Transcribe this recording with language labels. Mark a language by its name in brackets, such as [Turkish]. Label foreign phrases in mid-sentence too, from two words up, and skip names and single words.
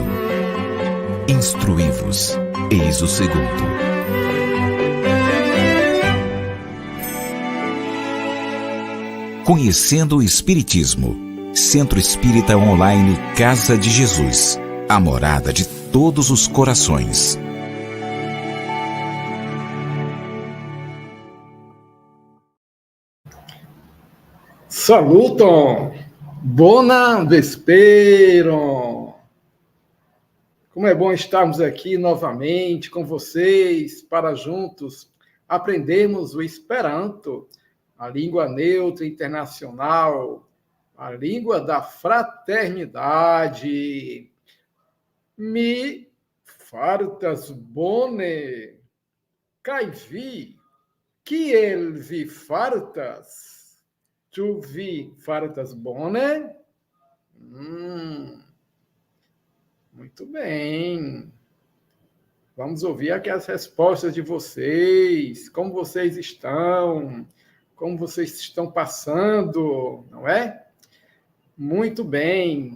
[Portuguese] Instruí-vos, eis o segundo. Conhecendo o Espiritismo. Centro Espírita Online Casa de Jesus, a morada de todos os corações. [Esperanto] Saluton! Bona vespero! [Portuguese] Como é bom estarmos aqui novamente com vocês para juntos aprendermos o Esperanto, a língua neutra internacional, a língua da fraternidade. [Esperanto] Mi fartas bone, kai vi, kiel vi fartas? Tu vi fartas bone? [Portuguese] Muito bem. Vamos ouvir aqui as respostas de vocês. Como vocês estão? Como vocês estão passando? Não é? Muito bem.